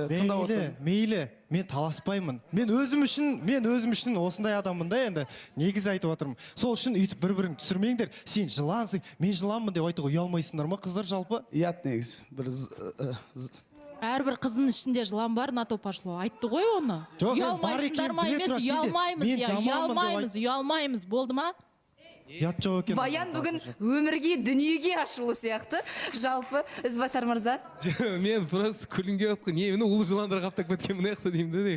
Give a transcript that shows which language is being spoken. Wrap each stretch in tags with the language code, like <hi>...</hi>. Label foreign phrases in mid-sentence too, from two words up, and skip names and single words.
<kk>Тыңдап отырсың. Мейлі, мен таласпаймын. Мен өзім үшін осындай адаммын да енді. Негізі айтып жатырмын. Сол үшін үйтіп бір-бірін түсірмеңдер. Сен жылансың, мен жыланмын деп айтуға ұялмайсыңдар ма, қыздар жалпы? Ят негізі. Әрбір қыздың ішінде жылан бар,</kk> <ru>на то пошло.</ru> <kk>Айтты ғой оны. Ұялмайсыңдар ма емес, ұялмаймыз, болды ма? Ят жоқ екен. Баян бүгін өмірге, дүниеге ашулы сияқты. Жалпы, Ізбасар мырза. Мен просто күлгім келіп отқан. Не, мені ұлы жыландар қаптап кеткен мына жақта деймін де.</kk>